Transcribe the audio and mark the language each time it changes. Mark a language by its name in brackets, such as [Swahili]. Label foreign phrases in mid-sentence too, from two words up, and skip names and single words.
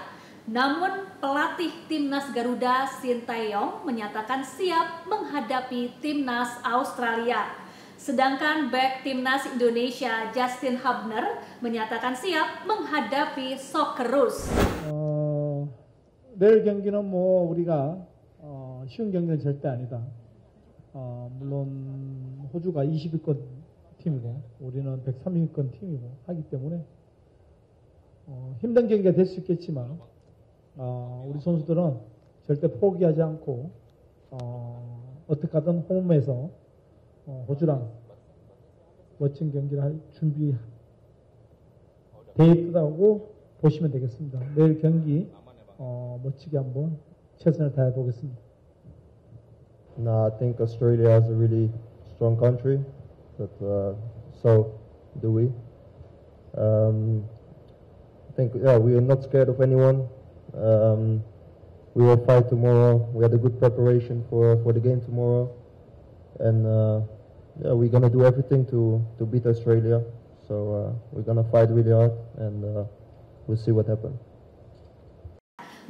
[Indonesian] Namun, pelatih Timnas Garuda Sintayong menyatakan siap menghadapi Timnas Australia. Sedangkan bek Timnas Indonesia Justin Hubner menyatakan siap menghadapi Socceroos. [Korean] 내일 경기는 뭐 우리가 쉬운 경기는 절대 아니다. 물론 호주가 20위권 팀이고 우리는 103위권 팀이고 하기 때문에 힘든 경기가 될 수 있겠지만 우리 선수들은 절대 포기하지 않고 어떻게 하든 홈에서 호주랑 멋진 경기를 할 준비 돼 있다고 보시면 되겠습니다. 내일 경기 멋지게 한번 최선을 다해 보겠습니다. [English] No, I think Australia is a really strong country. But so do we. I think we are not scared of anyone. We will fight tomorrow. We had a good preparation for the game tomorrow, and we're gonna do everything to beat Australia. So we're gonna fight really hard, and we'll see what happens.